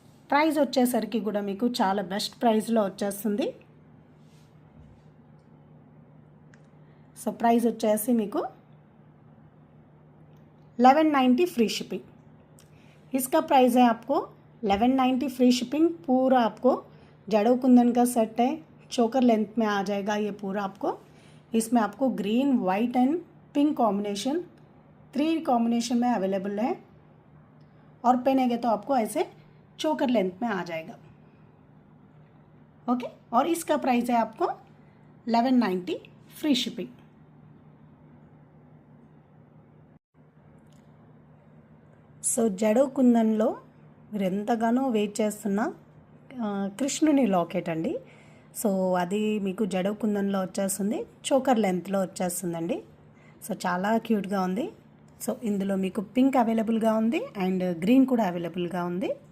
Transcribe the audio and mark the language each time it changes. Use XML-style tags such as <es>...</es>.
<te>Price వచ్చేసరికి కూడా మీకు చాలా బెస్ట్ ప్రైస్లో వచ్చేస్తుంది. సో ప్రైస్ వచ్చేసి మీకు 1190 फ्री शिपिंग.</te> <hi>इसका प्राइस है आपको 1190 फ्री शिपिंग. पूरा आपको जड़ों कुंदन का सेट है, चोकर लेंथ में आ जाएगा ये पूरा आपको. इसमें आपको green, white and pink combination 3 combination में अवेलेबल है. और पहनेंगे तो आपको ऐसे चोकर लेंथ में आ जाएगा. ओके, और इसका प्राइस है आपको 1190 फ्री शिपिंग.</hi> <te>సో జడవు కుందన్లో మీరు ఎంతగానో వెయిట్ చేస్తున్న కృష్ణుని లాకెట్ అండి. సో అది మీకు జడవు కుందన్లో వచ్చేస్తుంది, చోకర్ లెంత్లో వచ్చేస్తుందండి. సో చాలా క్యూట్గా ఉంది. సో ఇందులో మీకు పింక్ అవైలబుల్గా ఉంది అండ్ గ్రీన్ కూడా అవైలబుల్గా ఉంది.</te>